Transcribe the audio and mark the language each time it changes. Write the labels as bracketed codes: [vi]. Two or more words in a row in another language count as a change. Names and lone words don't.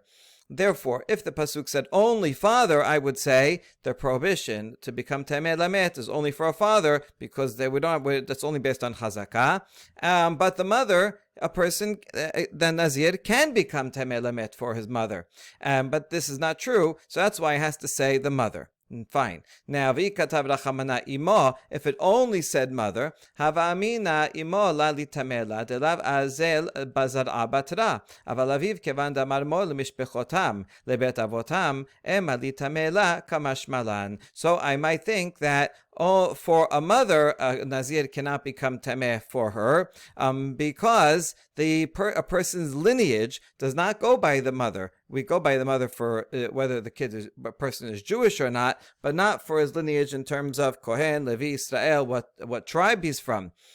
[en] Therefore, if the pasuk said only father, I would say the prohibition to become [he] טמא למת [en] is only for a father because that's only based on chazakah. But the mother, a person, the Nazir, can become [he] טמא למת [en] for his mother. But this is not true, so that's why it has to say the mother. Fine. Now, [arc] ואי כתב רחמנא אמו, [en] if it only said mother, [arc] הוה אמינא אמו לא ליטמא לה, דלאו אזיל בזרעא בתרא, אבל אביו כיון דאמר מר למשפחותם, לבית אבותם, אימא ליטמא לה קא משמע לן. [en] So I might think that for a mother, a Nazir cannot become tameh for her, because a person's lineage does not go by the mother. We go by the mother for whether the person is Jewish or not, but not for his lineage in terms of Kohen, Levi, Israel, what tribe he's from.